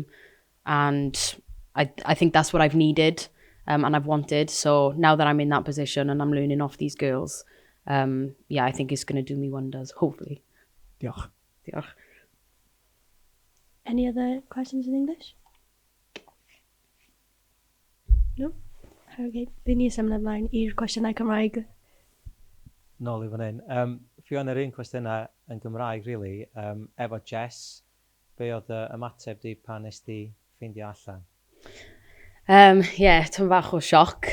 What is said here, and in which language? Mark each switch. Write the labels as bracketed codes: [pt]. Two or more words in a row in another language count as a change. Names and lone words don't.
[en] And I think that's what I've needed and I've wanted. So now that I'm in that position and I'm learning off these girls, yeah, I think it's going to do me wonders, hopefully. [cy] Diolch. Diolch. [en] Any other questions in English? No? [cy] Okay, bydd ni symud ymlaen i'r cwestiynau Cymraeg. Nôl i fan hyn. Ffion, yr un cwestiynau yn Gymraeg, really. Efo Jess, be oedd y ymateb di pan nes di ffeindio allan? Yeah, tym bach o sioc.